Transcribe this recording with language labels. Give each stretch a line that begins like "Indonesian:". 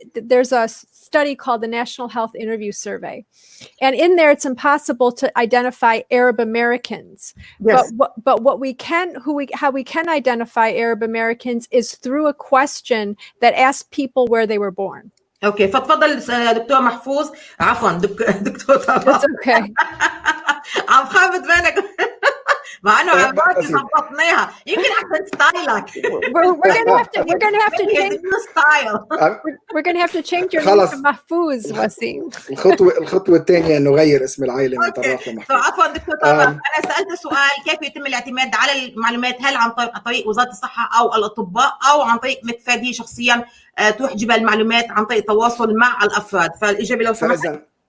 English: There's a study called the National Health Interview Survey, and in there it's impossible to identify Arab Americans. Yes. But what we can, how we can identify Arab Americans is through a question that asks people where they were born.
Arabic: اوكي فتفضل دكتور محفوظ عفوا دكتور طراف.
English: It's okay.
Arabic: عم خافت بالك مع انه عبارتي ظبطناها يمكن احسن ستايلك.
English: We're gonna have to change style. We're gonna have to change your name to محفوظ وسيم.
Arabic: الخطوة الثانية انه غير اسم العائلة من طراف لمحفوظ. عفوا دكتور طراف، انا سألت سؤال كيف يتم الاعتماد على المعلومات، هل عن طريق وزارة الصحة او الاطباء او عن طريق مكفاد هي شخصيا تحجب المعلومات عن طريق التواصل مع الافراد؟ فالاجابة لو سمحت.